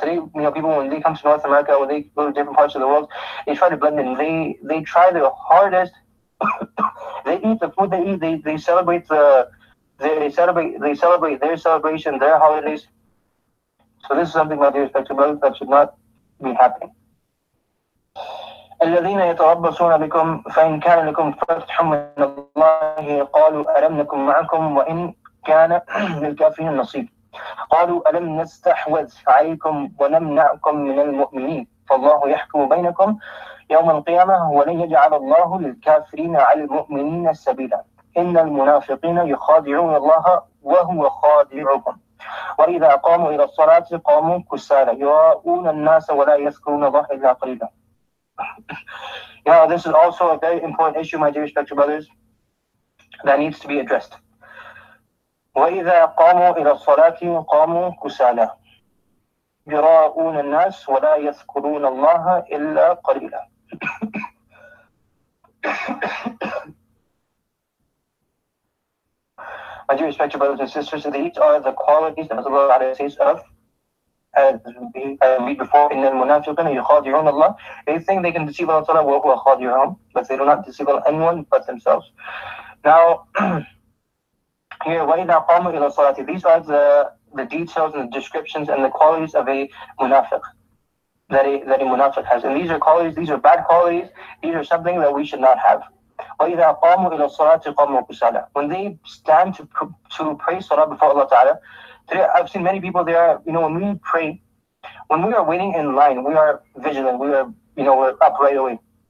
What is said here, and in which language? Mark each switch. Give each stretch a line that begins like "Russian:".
English: Today, people, when they come to North America, when they go to different parts of the world, they try to blend in. They try their hardest. They eat the food they eat. They celebrate they celebrate their celebration, their holidays. So this is something, my dear respected brothers, that should not be happening.
Arabic: الذين يتربصون بكم فإن كان لكم فتح من الله قالوا ألم نكن معكم وإن كان للكافرين نصيب قالوا ألم نستحوذ عليكم ونمنعكم من المؤمنين فالله يحكم بينكم يوم القيامة ولن يجعل الله للكافرين على المؤمنين سبيلا إن المنافقين يخادعون الله وهو خادعهم وإذا قاموا إلى الصلاة قاموا كسالى يراءون الناس ولا يذكرون الله إلا قليلا.
English: This is also a very important issue, my dear respected brothers, that needs to be addressed.
Arabic: وإذا قاموا إلى الصلاة قاموا كسالى يراءون الناس ولا يذكرون الله إلا قليلا.
English: My dear respected brothers and sisters, these are the qualities that Allah says of, as we read before,
Arabic: إِنَّ الْمُنَافِقِينَ يُخَادِعُونَ اللَّهَ.
English: They think they can deceive Allah
Arabic: وَهُوَ خَادِعُهُمْ,
English: but they do not deceive anyone but themselves. Now, here,
Arabic: وَإِذَا قَامُوا إِلَى الصَّلَاةِ.
English: These are the details and the descriptions and the qualities of a munafiq, that a munafiq has. And these are qualities, these are bad qualities, these are something that we should not have.
Arabic: وَإِذَا قَامُوا إِلَى الصَّلَاةِ قَامُوا كُسَالَى.
English: When they stand to pray salah before Allah Ta'ala, today I've seen many people there, when we pray, when we are waiting in line, we are vigilant, we are, we're up right away.